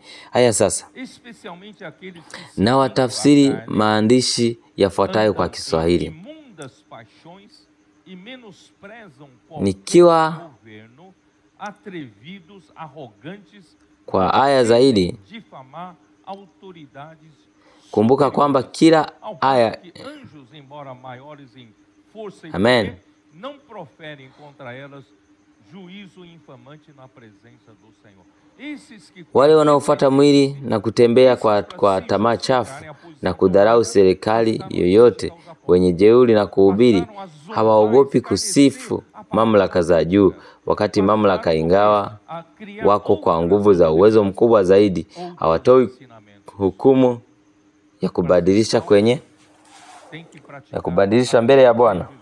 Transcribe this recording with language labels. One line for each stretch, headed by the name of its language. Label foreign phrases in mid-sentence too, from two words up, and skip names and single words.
Swahili: Haya sasa, na watafsiri maandishi yafuatayo kwa Kiswahili, nikiwa kwa aya zaidi. Kumbuka kwamba kila aya, amen,
Portuguese: não proferem contra elas juízo infamante na presença do Senhor.
Swahili: Wale wanaofuata mwili na kutembea kwa tamaa chafu na kudharau serikali yoyote, wenye jeuri na kuhubiri, hawaogopi kusifu mamlaka za juu, wakati mamlaka, ingawa wako kwa nguvu za uwezo mkubwa zaidi, hawatoi hukumu ya kubadilisha mbele ya Bwana.